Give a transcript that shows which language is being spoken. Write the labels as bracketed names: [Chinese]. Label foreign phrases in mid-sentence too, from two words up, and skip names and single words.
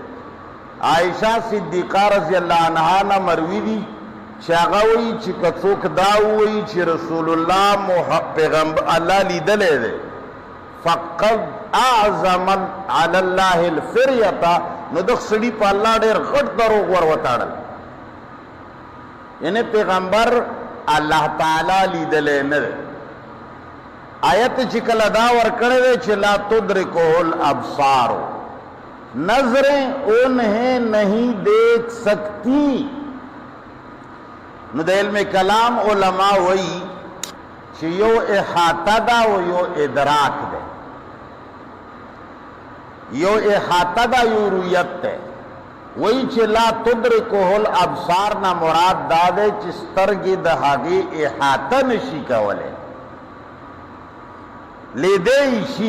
[Pashto] عایشه صدیقه [Arabic] رضی الله عنها [Pashto] نه مروي دي چې هغه وایي چې که څوک دا ووایي چې رسول الله پیغمبر الله لیدلی دی، [Arabic] فقد اعظم علی الله الفریة، [Pashto] نو دغه سړي په الله ډېر غټ دروغ ور وتاړل. یعنی پیغمبر الله تعالی لیدلی نه دی. آیت چې کله دا ورکړی دی چې [Arabic] لا تدرکه الابصار، [Urdu] نظریں انہیں نہیں دیکھ سکتی. [Pashto] نو د علم کلام علماء وایي چې یو احاطه ده او یو ادراک ده. یو احاطه ده، یو رؤیت ده. وایي چې [Arabic] لا تدرکه الابصار [Pashto] نه مراد دا ده چې سترګې د هغې احاطه نشي کولی، لیدی شي.